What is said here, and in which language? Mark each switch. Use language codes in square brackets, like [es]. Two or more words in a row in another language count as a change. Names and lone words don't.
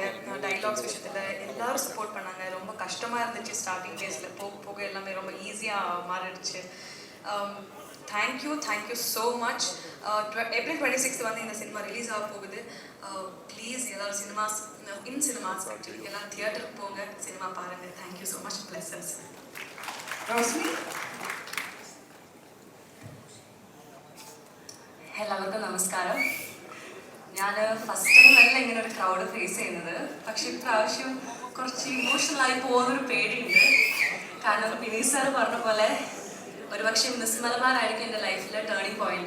[ta] டைலாக்ஸ் விஷயத்தில் எல்லாரும் சப்போர்ட் பண்ணாங்க. ரொம்ப கஷ்டமாக இருந்துச்சு [en] starting days. [ta] போக போக எல்லாமே ரொம்ப ஈஸியாக மாறிடுச்சு. [en] thank you so much. [ta] April 26 வந்து இந்த சினிமா ரிலீஸ் ஆக போகுது. ப்ளீஸ் எல்லாரும் [en] cinemas actually [ta] எல்லாம் தியேட்டருக்கு போங்க, சினிமா பாருங்கள். [en] thank you so much. blessings. [ml] റോസ്മി, എല്ലാവർക്കും നമസ്കാരം. ഞാൻ [en] first time [ml] അല്ല ഇങ്ങനെ ഒരു [en] crowd face [ml] ചെയ്യുന്നത്. പക്ഷെ ഇപ്രാവശ്യം കുറച്ച് ഇമോഷണലായി പോകുന്നൊരു പേടിയുണ്ട്. കാരണം വിനീത് സാർ പറഞ്ഞ പോലെ ഒരുപക്ഷെ മിസ് മലബാറായിരിക്കും എൻ്റെ ലൈഫിലെ [en] turning point.